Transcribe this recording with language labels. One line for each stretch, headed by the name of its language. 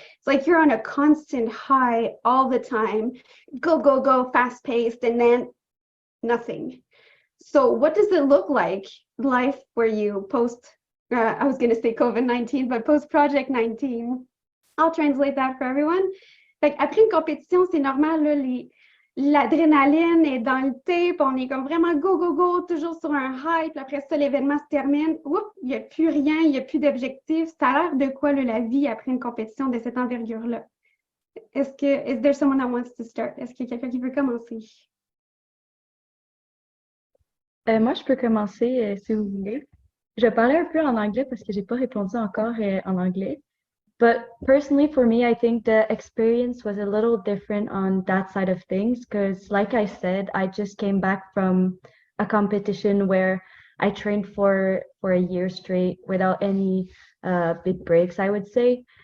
English: It's like you're on a constant high all the time, go, go, go, fast paced, and then nothing. So what does it look like, life where you post, I was gonna say COVID-19, but post Project 19. I'll translate that for everyone.
French: Fait après une compétition, c'est normal, là, l'adrénaline est dans le tape, on est comme vraiment
English: go, go, go,
French: toujours sur un high, puis après ça, l'événement se termine, oups, il n'y a plus rien, il n'y a plus d'objectif. Ça a l'air de quoi, là, la vie après une compétition de cette envergure-là?
English: Is there someone that wants to start?
French: Est-ce qu'il y a quelqu'un qui veut commencer? Moi, je peux commencer si vous voulez. Je vais parler un peu en anglais parce que j'ai pas répondu encore en anglais.
English: But personally, for me, I think the experience was a little different on that side of things because, like I said, I just came back from a competition where I trained for a year straight without any big breaks, I would say.